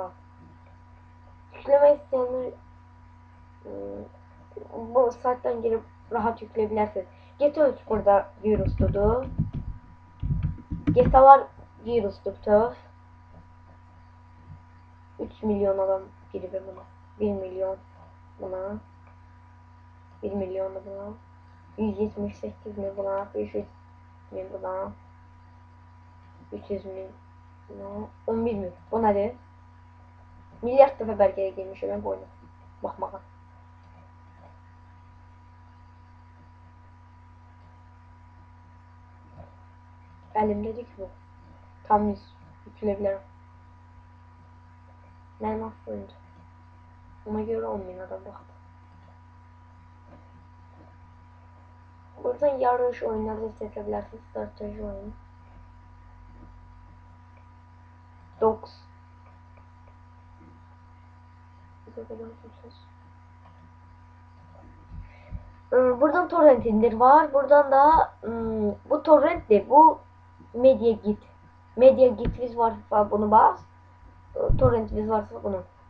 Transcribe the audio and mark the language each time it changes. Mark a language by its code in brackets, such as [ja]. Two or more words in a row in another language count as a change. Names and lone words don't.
[az] Yükləmək istəyənlər bu saytdan girib rahat yükləyə bilərsiniz. GTA 3 burada virusludur. GTA'lar virusludur. 3 milyon adam girib buna. 1 milyon buna. 1 milyon da buna. 178 bin buna. 500 bin buna. 300 bin buna. 11 bin. [tr] Bu nedir? [az] Milyard dəfə bəlkə girmişəm mən bu oyuna. Baxmağa. Əlimdədir ki bu. Tam yükləyə bilərəm. Mənim asıl oyundur. Ona görə 10.000 adam baxdı. Buradan yarış oyunları seçə bilərsiniz. Strateji oyunu. Dogs. Buradan torrent indir var. Buradan da bu torrent de bu Media Git. Media Git'iniz varsa bunu bas. Torrentiniz varsa bunu.